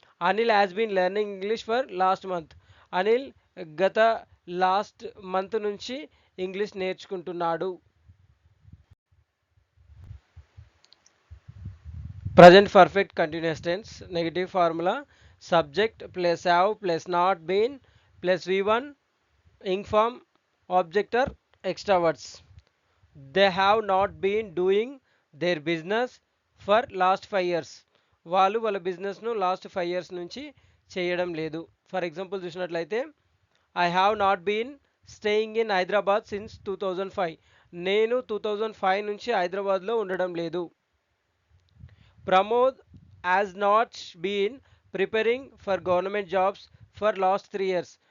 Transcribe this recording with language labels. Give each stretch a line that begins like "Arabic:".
English: Anil has been learning English for last month.
Telugu: Anil గత last month నుంచి English నేర్చుకుంటున్నాడు.
English: Present perfect continuous tense negative formula subject plus have plus not been plus v1 inform object or extra words. They have not been doing their business for last 5 years.
Telugu: వాళ్ళు వాళ్ళ బిజినెస్ను last 5 years నుంచి చేయడం లేదు.
English: For example చూసినట్లయితే I have not been staying in Hyderabad since 2005.
Telugu: నేను 2005 నుంచి హైదరాబాద్లో ఉండడం లేదు.
English: Pramod has not been preparing for government jobs for last 3 years.